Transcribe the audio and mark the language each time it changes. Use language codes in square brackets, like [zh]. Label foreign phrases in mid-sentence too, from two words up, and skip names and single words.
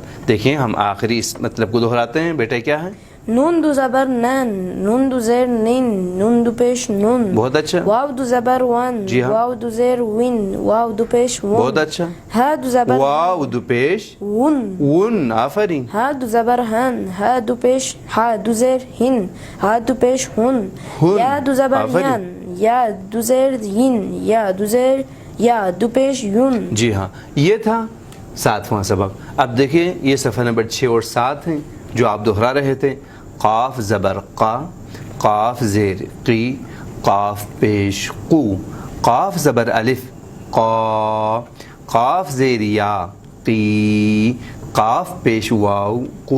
[ur] دیکھیں ہم آخری اس مطلب کو دہراتے ہیں. بیٹا کیا ہے؟ نون دو زبر نن، نون دو زیر نین، نون دو پیش نون. بہت اچھا. واو دو زبر ون، جی ہاں. واو دو زیر ون، واو دو پیش ون. بہت اچھا. ہا دو زبر واو دو پیش ون، ون. آفرین. ہا دو زبر ہن، ہا دو پیش ہا دو زیر ہن، ہا دو پیش ہن. ہن. یا دو زبر آفرین. ین، یا دو زیر ین، یا دو زیر یا دو پیش یون. جی ہاں. یہ تھا 7واں سبق. اب دیکھیں یہ صفحہ نمبر 6 اور 7 ہیں جو آپ دہرا رہے تھے. قاف زبر قا، قاف زیر قی، قاف پیش قو. قاف زبر الف قا، قاف زیر یا قی، قاف پیش واو قو.